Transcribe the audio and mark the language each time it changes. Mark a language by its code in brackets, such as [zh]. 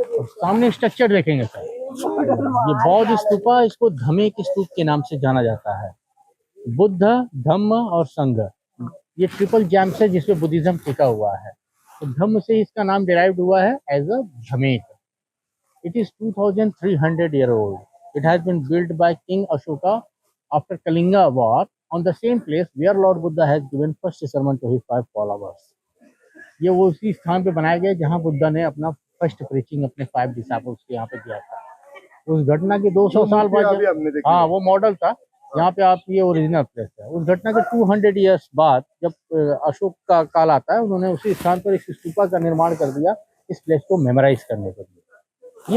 [hi] सामने स्ट्रक्चर देखेंगे सर, ये बौद्ध स्तूपा, इसको धम्मे के स्तूप के नाम से जाना जाता है। बुद्ध, धम्म और संघ, ये ट्रिपल जैम्स है जिसमें बुद्धिज्म टिका हुआ है। तो धम्म से इसका नाम डिराइव्ड हुआ है as a Dhamek. [en] It is 2300 year old. It has been built by King Ashoka after Kalinga war on the same place where Lord Buddha has given first sermon to his 5 followers. [hi] ये वो उसी स्थान पे बनाया गया जहाँ बुद्धा ने अपना फर्स्ट प्रीचिंग अपने 5 डिसाइपल्स के यहाँ पे दिया था। उस घटना के 200 साल बाद अभी हमने देखी हाँ वो मॉडल था, यहाँ पे आप ये ओरिजिनल प्लेस है। उस घटना के 200 इयर्स बाद जब अशोक का काल आता है, उन्होंने उसी स्थान पर एक स्तूपा का निर्माण कर दिया इस प्लेस को मेमोराइज करने के लिए।